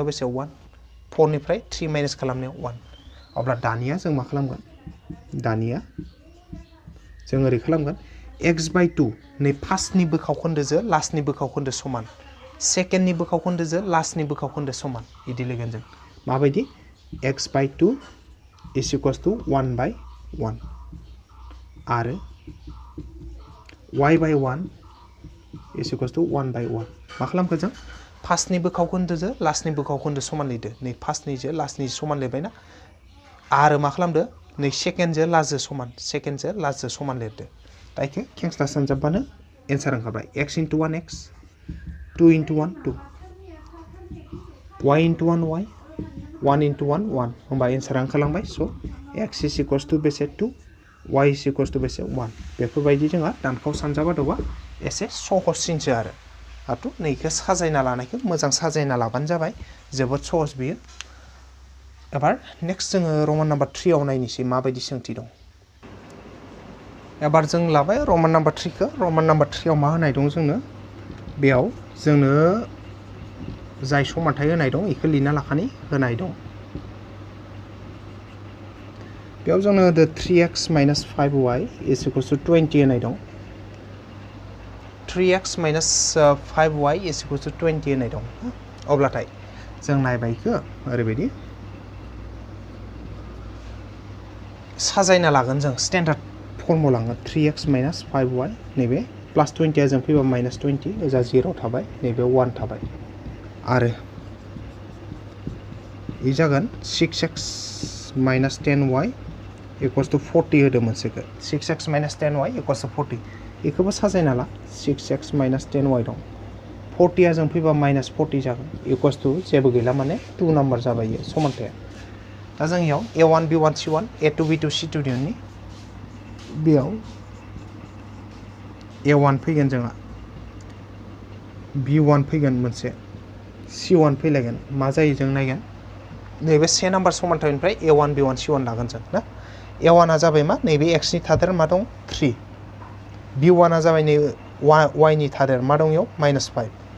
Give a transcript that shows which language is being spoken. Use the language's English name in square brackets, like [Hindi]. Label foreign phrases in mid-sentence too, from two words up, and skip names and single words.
[Bodo] बेसे 1 4 निफ्राय 3 माइनास खालामनायाव 1 अब्ला दानिया जों मा खालामगोन दानिया जों ओरै खालामगोन x/2 नै फार्स्टनि बोखावखोन्दोजों लास्टनि बोखावखोन्दो समान सेकेन्डनि बोखावखोन्दोजों लास्टनि बोखावखोन्दो समान इदि लिरगोन जों माबायदि x/2 [English] is equals to [Bodo] 1/1 आरो y/1 [English] is equals to [Bodo] 1/1 मा खालामखो जों फार्स्टनि बोखावखोन्दोजों लास्टनि बोखावखोन्दो समान लिरदो नै फार्स्टनिजों लास्टनि समान लिरबायना आरो मा खालामदो नै सेकेन्डजों लास्टजों समान लिरदो दाइखो खेंस्ला सानजाबबानो एन्सार ओंखारबाय x into 1 x 2 into 1 2 y into 1 y 1 into 1 1 होमबा एन्सारा ओंखारलांबाय स x [English] is equals to [Bodo] बेसे 2 y [English] is equals to [Bodo] बेसे 1 बेफोरबायदि जोंहा दानखाव सानजाबादोबा एसे सहससिनसो आरो आरो नैखौ साजायना लानायखौ मोजां साजायना लाबानो जाबाय जोबोद सहस बियो एबार नेक्स्ट जोङो [English] Roman number [Bodo] 3 आव नायनोसै माबायदि सोंथि दं एबार जों लाबाय [English] Roman number [Bodo] 3 खौ [English] Roman number [Bodo] 3 आव मा होनाय दं जोंनो बेयाव जोंनो जाय समानथाय होनाय दं बेखौ लिरना लाखानि होनाय दं बेयाव जोंनो 3x - 5y [English] is equals to [Bodo] 20 होनाय दं 3x - 5y [English] is equals to [Bodo] 20 होनाय दं अब्लाथाय जों नायबाय इखो ओरैबायदि साजायना लागोन जों [English] standard formula [Bodo] 3x - 5y नैबे +20 आ जों फैबा -20 ओजा 0 थाबाय नैबे 1 थाबाय आरो इ जागोन 6x - 10y [English] equals to [Bodo] 40 होदो मोनसेखौ 6x - 10y [English] equals to [Bodo] 40 इखौबो साजायना ला 6x - 10y दं 40 आ जों फैबा -40 जागोन [English] equals to [Bodo] जेबो गैला माने 2 नाम्बार जाबाय इयो समानथाया दा जों इयाव a1 b1 c1 a2 b2 c2 दिहुननि बेयाव a1 फैगोन जोंहा b1 फैगोन मोनसे c1 फैलायगोन मा जायो जों नायगोन नैबे से नाम्बार समानथायनिफ्राय a1 b1 c1 लागोन जों ना a1 आ जाबाय मा नैबे x नि थादेर मा दं 3 b1 आ जाबाय नै y नि थादेर मा दं इयाव -5